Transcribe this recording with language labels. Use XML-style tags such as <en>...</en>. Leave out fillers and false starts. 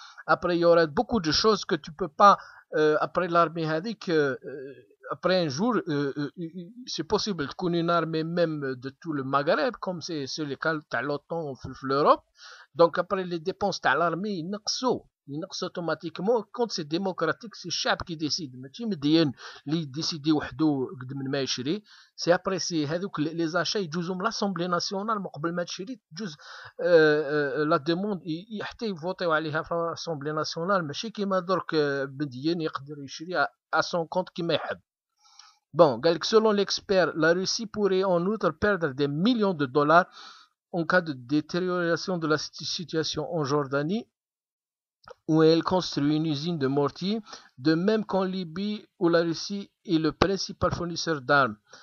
<fr>Après il y aura beaucoup de choses que tu peux pas après l'armée هذيك après un jour, c'est possible de connaître une armée même de tout le Maghreb, comme c'est le cas de l'OTAN en l'Europe. Donc après les dépenses de l'armée, ils</fr> <ar>نقصوا</ar> <fr>automatiquement. Quand c'est démocratique, c'est le chab qui décide.</fr> <ar>ماشي مديان اللي يديسيدي وحده قد من ما يشري.</ar> <fr>C'est après c'est</fr> <ar>هذوك</ar> <fr>les achats</fr> <ar>يجوزوا من</ar> <fr>l'Assemblée nationale</fr> <ar>من قبل ما تشري تجوز</ar> <fr>la demande</fr> <ar>حتى يفوتيو عليها في l'Assemblée nationale ماشي كيما درك مديان يقدر يشري</ar> <fr>à son compte</fr> <ar>كيما يحب.</ar> <fr>Bon, selon l'expert, la Russie pourrait en outre perdre des millions de dollars en cas de détérioration de la situation en Jordanie, où elle construit une usine de mortiers, de même qu'en Libye, où la Russie est le principal fournisseur d'armes.</fr>